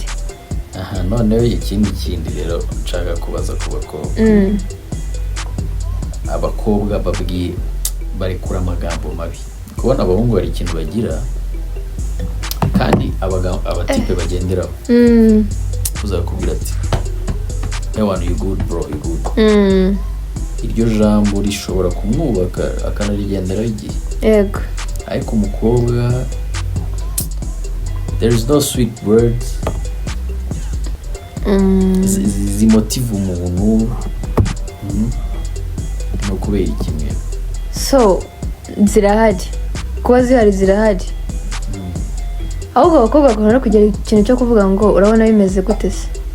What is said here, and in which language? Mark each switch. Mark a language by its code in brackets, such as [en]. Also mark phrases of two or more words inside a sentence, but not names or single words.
[rw] aha noneho ikindi rero nshaka kubaza ku bakobwa abakobwa babwiye barekura amagambo mabi kubona abahungu hari ikintu bagira kandi abatipe bagenderaho uzakubwira ati ewana [en] you good bro you good [rw] iryo jambo rishobora kumwubaka akanarigenderaho igihe yego ariko umukobwa [en] there is no sweet words [rw] zimotiva umuntu no kubera ikimwe so zirahari kuba zirahari ahubwo abakobwa bakunda kugira ikintu cyo kuvuga ngo urabona bimeze gute se